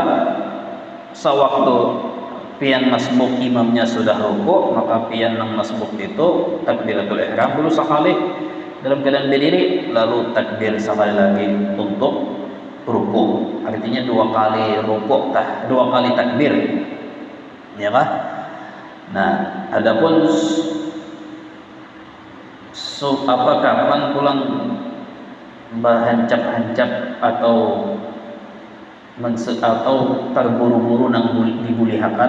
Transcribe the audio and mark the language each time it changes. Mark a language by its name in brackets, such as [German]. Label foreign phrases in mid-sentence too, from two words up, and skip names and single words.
[Banjar] Sewaktu pian masbuk imamnya sudah rukuk, maka pian nang masbuk itu [Arabic] تكبيرة الإحرام [Banjar] dulu sekali dalam keadaan berdiri, lalu takbir sekali lagi untuk rukuk. Artinya 2 kali rukuk 2 kali takbir. Ya kah? Nah, adapun kapan pulang berhancap-hancap atau terburu-buru nang dibulihakan